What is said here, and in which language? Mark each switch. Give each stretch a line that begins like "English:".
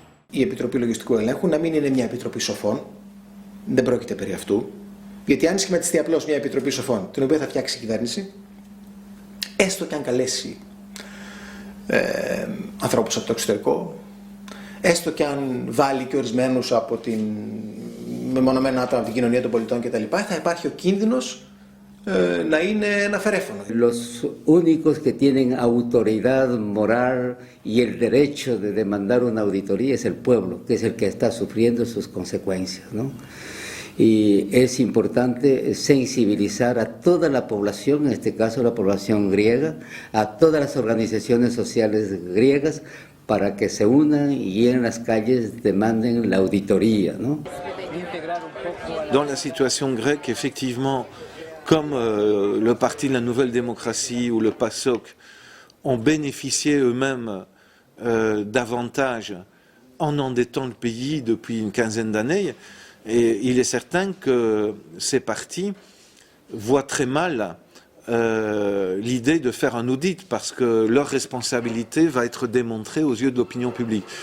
Greek: Η Επιτροπή Λογιστικού Ελέγχου να μην είναι μια επιτροπή σοφών, δεν πρόκειται περί αυτού, γιατί αν σχηματιστεί απλώς μια επιτροπή σοφών, την οποία θα φτιάξει η κυβέρνηση, έστω και αν καλέσει ανθρώπους από το εξωτερικό, έστω και αν βάλει και ορισμένους από την μεμονωμένα άτομα από την κοινωνία των πολιτών κτλ., θα υπάρχει ο κίνδυνος να είναι ένα φερέφωνο.
Spanish: Los únicos que tienen autoridad moral y el derecho de demandar una auditoría es el pueblo, que es el que está sufriendo sus consecuencias, ¿no? Y es importante sensibilizar a toda la población, en este caso la población griega, a todas las organizaciones sociales griegas, para que se unan y en las calles demanden la auditoría, ¿no?
French: Dans la situation grecque, effectivement, comme le Parti de la Nouvelle Démocratie ou le PASOK ont bénéficié eux-mêmes davantage en endettant le pays depuis une quinzaine d'années, et il est certain que ces partis voient très mal l'idée de faire un audit parce que leur responsabilité va être démontrée aux yeux de l'opinion publique.